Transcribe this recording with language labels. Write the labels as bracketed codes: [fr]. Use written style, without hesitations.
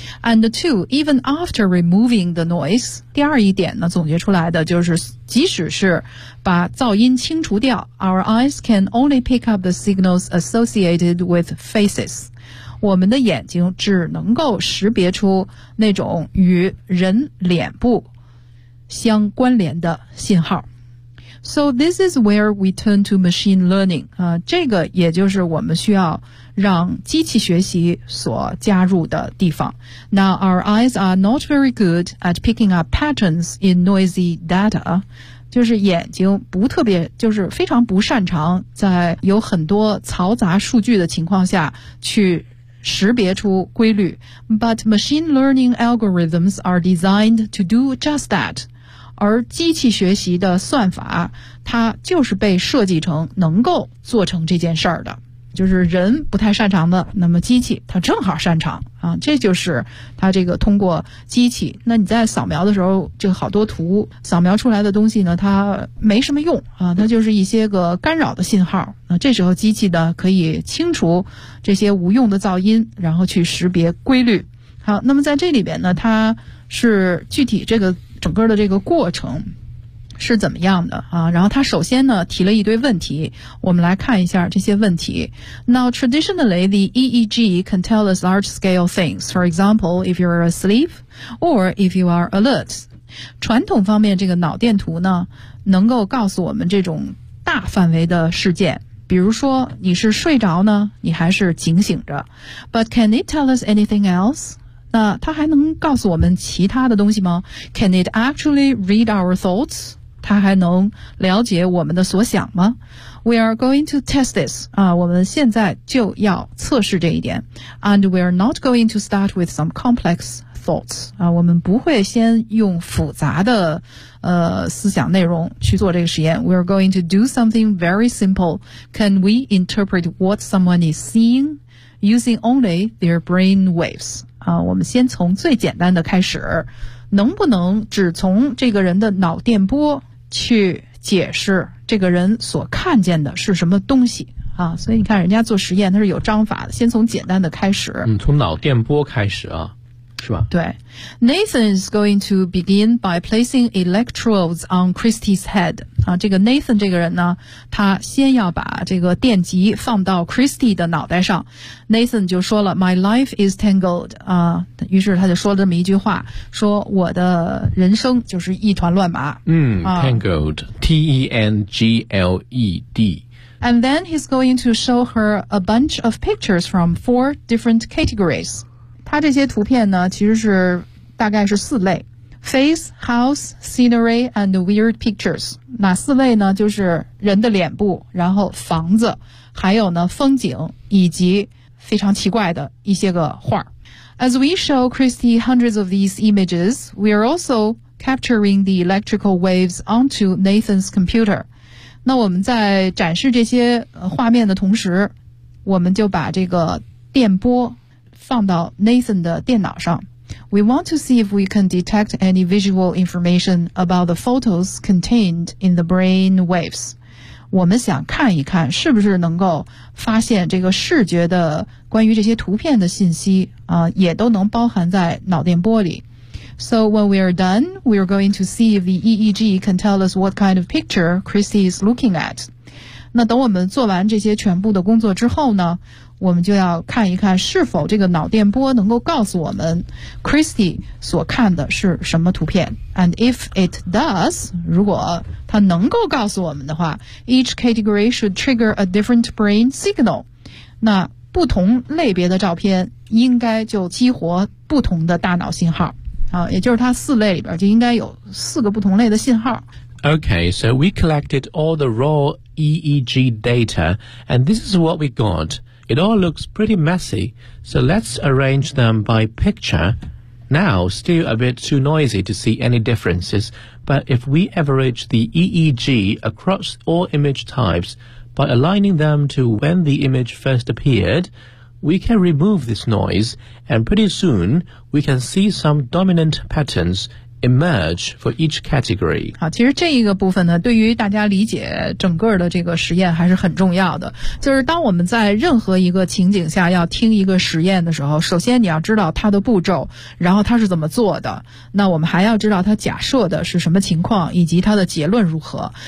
[en] And two, even after removing the noise, [zh] 第二一点呢，总结出来的就是即使是把噪音清除掉， [en] our eyes can only pick up the signals associated with faces. [zh] 我们的眼睛只能够识别出那种与人脸部相关联的信号。 [en] So this is where we turn to machine learning. [zh] 这个也就是我们需要让机器学习所加入的地方。 [en] Now, our eyes are not very good at picking up patterns in noisy data. [zh] 就是眼睛不特别，就是非常不擅长在有很多嘈杂数据的情况下去识别出规律。 [en] But machine learning algorithms are designed to do just that. [zh] 而机器学习的算法，它就是被设计成能够做成这件事儿的，就是人不太擅长的，那么机器它正好擅长啊，这就是它这个通过机器。那你在扫描的时候，这个好多图扫描出来的东西呢，它没什么用啊，它就是一些个干扰的信号。那这时候机器呢，可以清除这些无用的噪音，然后去识别规律。好，那么在这里边呢，它是具体这个。整个的这个过程是怎么样的啊？然后他首先呢提了一堆问题，我们来看一下这些问题。 [en] Now traditionally, the EEG can tell us large-scale things. For example, if you are asleep or if you are alert. [zh] 传统方面，这个脑电图呢能够告诉我们这种大范围的事件，比如说你是睡着呢，你还是警醒着。 [en] But can it tell us anything else? [zh] 那它还能告诉我们其他的东西吗 [en] ?Can it actually read our thoughts? [zh] 它还能了解我们的所想吗 ? [en] We are going to test this. [zh] 我们现在就要测试这一点。 [en] And we are not going to start with some complex thoughts [zh] 啊，我们不会先用复杂的思想内容去做这个实验。 [en] We are going to do something very simple. Can we interpret what someone is seeing using only their brain waves? [zh] 啊，我们先从最简单的开始，能不能只从这个人的脑电波去解释这个人所看见的是什么东西？啊，所以你看人家做实验他是有章法的，先从简单的开始。嗯，从脑电波开始啊，是吧？对。 [en] Nathan is going to begin by placing electrodes on Christy's head. [zh] 啊，这个 Nathan 这个人呢，他先要把这个电极放到 Christy 的脑袋上。 [en] Nathan [zh] 就说了 [en] ,My life is tangled. [zh] 啊，于是他就说了这么一句话，说我的人生就是一团乱麻。 [en] Tangled, T-E-N-G-L-E-D. And then he's going to show her a bunch of pictures from four different categories. [zh] 他这些图片呢其实是大概是四类。 [en] Face, house, scenery, and weird pictures. [zh] 哪四类呢就是人的脸部然后房子还有呢风景以及非常奇怪的一些个画。 [en] As we show Christy hundreds of these images, we are also capturing the electrical waves onto Nathan's computer. [zh] 那我们在展示这些画面的同时我们就把这个电波放到 Nathan 的电脑上。 [en] We want to see if we can detect any visual information about the photos contained in the brain waves. [zh] 我们想看一看是不是能够发现这个视觉的关于这些图片的信息啊，也都能包含在脑电波里。 [en] So when we are done, we are going to see if the EEG can tell us what kind of picture Christy is looking at. [zh] 那等我们做完这些全部的工作之后呢，我们就要看一看是否这个脑电波能够告诉我们 Christy 所看的是什么图片。 [en] And if it does, [zh] 如果它能够告诉我们的话 [en] ,each category should trigger a different brain signal. [zh] 那不同类别的照片应该就激活不同的大脑信号。也就是它四类里边就应该有四个不同类的信号。 [en] Okay, so we collected all the raw EEG data, and this is what we got. It all looks pretty messy, so let's arrange them by picture. Now, still a bit too noisy to see any differences, but if we average the EEG across all image types by aligning them to when the image first appeared,We can remove this noise, and pretty soon, we can see some dominant patterns emerge for each category. [zh] 好，其实这一个部分呢，对于大家理解整个的这个实验还是很重要的。就是当我们在任何一个情景下要听一个实验的时候，首先你要知道它的步骤，然后它是怎么做的。那我们还要知道它假设的是什么情况，以及它的结论如何。